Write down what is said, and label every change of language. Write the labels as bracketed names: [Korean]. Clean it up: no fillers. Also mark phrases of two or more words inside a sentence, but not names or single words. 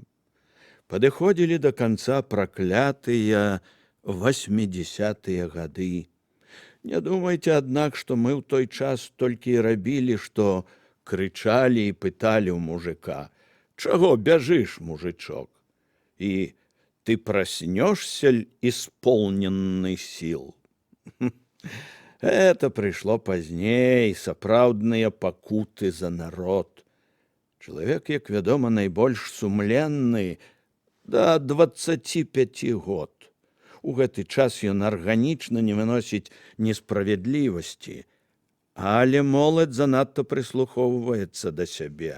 [Belarusian] Падыходзілі да канца праклятыя 80-тыя гады. Не думайце, аднак, што мы ў той час толькі і рабілі, што крычалі і пыталі ў мужика: «Чаго бяжыш, мужичок? [Russian] І ты праснешься ль исполненный сил?» [Belarusian] Это прыйшло пазней, сапраўдныя пакуты за народ. Чалавек, як вядома, найбольш сумленны да 25 год. У гэты час ён арганічна не выносіць несправядлівасці, але моладзь занадта прыслухоўваецца да сябе.